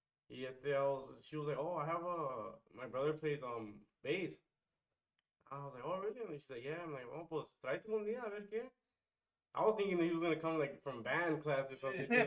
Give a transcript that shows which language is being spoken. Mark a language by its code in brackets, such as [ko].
[en] She was like, oh, I have my brother plays bass. I was like, oh, really? And she's like, yeah. I'm like, oh, [es] pues tráete un día a ver qué. [en] I was thinking that he was gonna come like from band class or something.